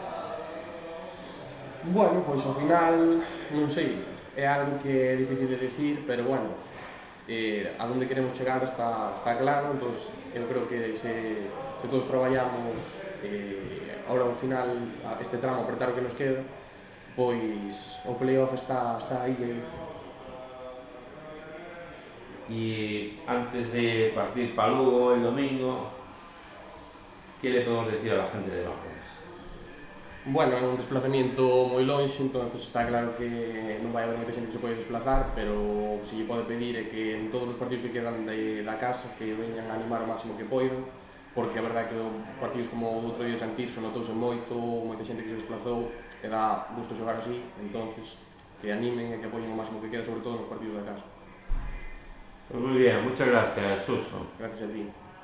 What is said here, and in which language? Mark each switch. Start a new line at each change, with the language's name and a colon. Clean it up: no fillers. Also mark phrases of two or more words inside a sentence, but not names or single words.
Galician: Bueno, pois ao final, non sei, é algo que é difícil de decir, pero bueno, a donde queremos chegar está claro, entón eu creo que se todos traballamos ahora ao final, este tramo apertar o que nos queda, pois o playoff está aí.
Spanish: Y antes de partir para Lugo el domingo, ¿qué le podemos decir a la gente de Londres?
Galician: Bueno, é un desplazamiento moi lonxe, entonces está claro que non vai haber moita xente que se pode desplazar, pero o que se lle pode pedir é que en todos os partidos que quedan da casa que veñan a animar o máximo que poidan, porque a verdade é que partidos como o outro día de San Tirso notouse moito, moita xente que se desplazou e dá gusto xogar así, entonces que animen e que apoyen o máximo que queda, sobre todo nos partidos da casa.
Spanish: Pues muy bien, muchas gracias, Suso. Gracias a ti.